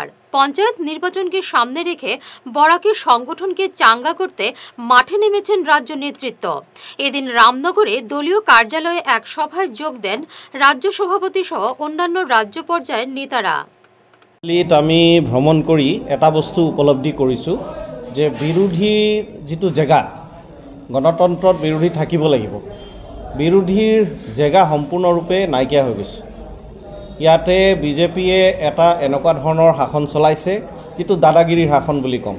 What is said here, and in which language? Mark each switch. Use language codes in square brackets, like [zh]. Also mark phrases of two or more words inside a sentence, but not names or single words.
[bn] পঞ্চায়েত নির্বাচনকে সামনে রেখে বরাকের সংগঠনকে চাঙ্গা করতে মাঠে নেমেছেন রাজ্য নেতৃত্ব। এদিন রামনগরে দলীয় কার্যালয়ে এক সভায় যোগ দেন রাজ্য সভাপতি সহ অন্যান্য রাজ্য পর্যায়ের নেতারা। [as] আমি ভ্রমণ কৰি এটা বস্তু উপলব্ধি কৰিছোঁ যে বিৰোধীৰ যিটো জেগা, গণতন্ত্ৰত বিৰোধী থাকিব লাগিব, বিৰোধীৰ জেগা সম্পূৰ্ণৰূপে নাইকিয়া হৈ গৈছে। ইয়াতে বিজেপিয়ে এটা এনেকুৱা ধৰণৰ শাসন চলাইছে যিটো দাদাগিৰিৰ শাসন বুলি ক'ম।